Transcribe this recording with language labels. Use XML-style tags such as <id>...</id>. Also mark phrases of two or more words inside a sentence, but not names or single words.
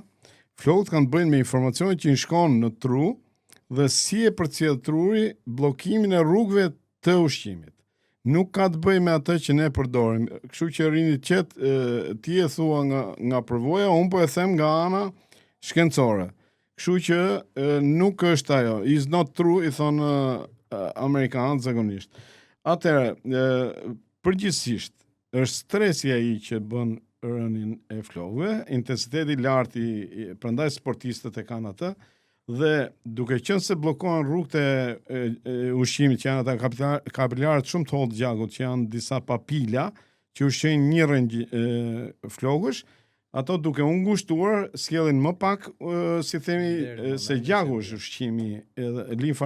<sq>Flokët kanë të bëjnë me informacionin që i shkon në tru dhe si e përcjell truri bllokimin e rrugëve të ushqimit. Nuk ka të bëjë me atë që ne përdorim. Kështu që rini qet, ti e thua nga përvoja, unë po e them nga ana shkencore. Kështu që nuk është ajo.</sq> <en>Is not true,</en> <sq>i thonë amerikanët zakonisht. Atëherë, përgjithsisht, është stresi ai që bën rënien e flokëve, intensiteti i lartë prandaj sportistët e kanë atë, dhe duke qenë se bllokohen rrugët e ushqimit që janë ata kapilarët shumë të hollë gjakut, që janë disa papila që ushqejnë një rënjë flokësh, ato duke u ngushtuar sjellin më pak si themi se gjaku është ushqimi edhe limfa.</sq>